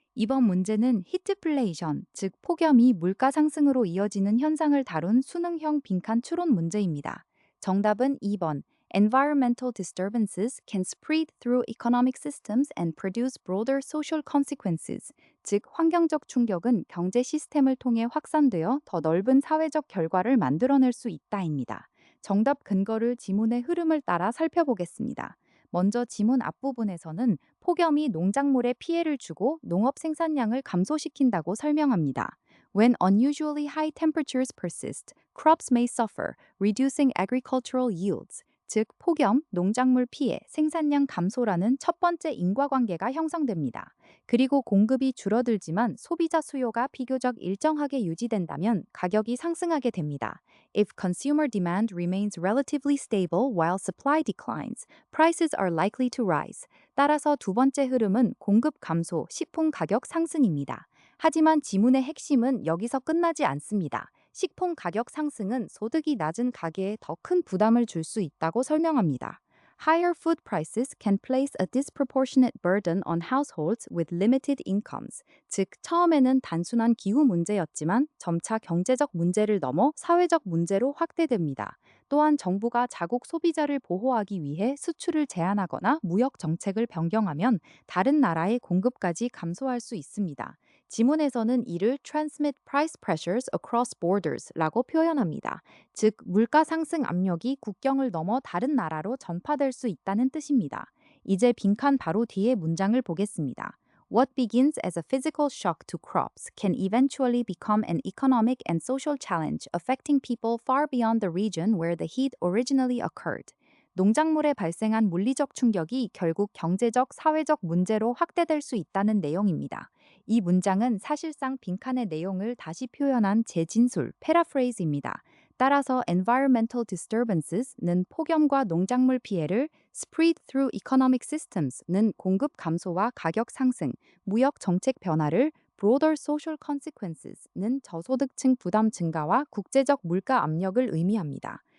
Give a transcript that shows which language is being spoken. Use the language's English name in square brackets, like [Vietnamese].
[Korean] 이번 문제는 히트플레이션, 즉 폭염이 물가 상승으로 이어지는 현상을 다룬 수능형 빈칸 추론 문제입니다. 정답은 2번. [English] Environmental disturbances can spread through economic systems and produce broader social consequences. [Korean] 즉, 환경적 충격은 경제 시스템을 통해 확산되어 더 넓은 사회적 결과를 만들어낼 수 있다입니다. 정답 근거를 지문의 흐름을 따라 살펴보겠습니다. 먼저 지문 앞부분에서는 폭염이 농작물에 피해를 주고 농업 생산량을 감소시킨다고 설명합니다. [English] When unusually high temperatures persist, crops may suffer, reducing agricultural yields. [Korean] 즉, 폭염, 농작물 피해, 생산량 감소라는 첫 번째 인과관계가 형성됩니다. 그리고 공급이 줄어들지만 소비자 수요가 비교적 일정하게 유지된다면 가격이 상승하게 됩니다. [English] If consumer demand remains relatively stable while supply declines, prices are likely to rise. [Korean] 따라서 두 번째 흐름은 공급 감소, 식품 가격 상승입니다. 하지만 지문의 핵심은 여기서 끝나지 않습니다. 식품 가격 상승은 소득이 낮은 가게에 더 큰 부담을 줄 수 있다고 설명합니다. [English] Higher food prices can place a disproportionate burden on households with limited incomes. [Korean] 즉, 처음에는 단순한 기후 문제였지만 점차 경제적 문제를 넘어 사회적 문제로 확대됩니다. 또한 정부가 자국 소비자를 보호하기 위해 수출을 제한하거나 무역 정책을 변경하면 다른 나라의 공급까지 감소할 수 있습니다. 지문에서는 이를 [English] transmit price pressures across borders [Korean] 라고 표현합니다. 즉, 물가 상승 압력이 국경을 넘어 다른 나라로 전파될 수 있다는 뜻입니다. 이제 빈칸 바로 뒤에 문장을 보겠습니다. [English] What begins as a physical shock to crops can eventually become an economic and social challenge affecting people far beyond the region where the heat originally occurred. [Korean] 농작물에 발생한 물리적 충격이 결국 경제적, 사회적 문제로 확대될 수 있다는 내용입니다. 이 문장은 사실상 빈칸의 내용을 다시 표현한 재진술, 패러프레이즈입니다. 따라서 [English] environmental disturbances [Korean] 는 폭염과 농작물 피해를, [English] spread through economic systems [Korean] 는 공급 감소와 가격 상승, 무역 정책 변화를, [English] broader social consequences [Korean] 는 저소득층 부담 증가와 국제적 물가 압력을 의미합니다.